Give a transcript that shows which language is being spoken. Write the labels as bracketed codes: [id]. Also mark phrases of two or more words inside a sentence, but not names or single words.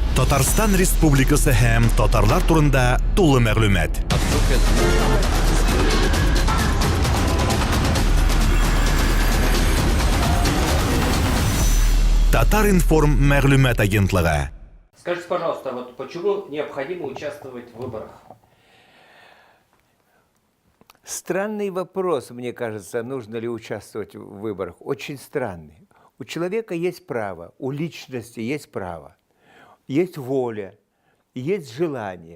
[tt] Татарстан Республикасы һәм татарлар турында тулы мәгълүмат. Татар-информ мәгълүмат агентлыгы. [ru] Скажите, пожалуйста, вот почему необходимо участвовать в выборах? Странный вопрос, мне кажется, нужно ли участвовать в выборах. Очень странный. У человека есть право, у личности есть право, есть воля, есть желание.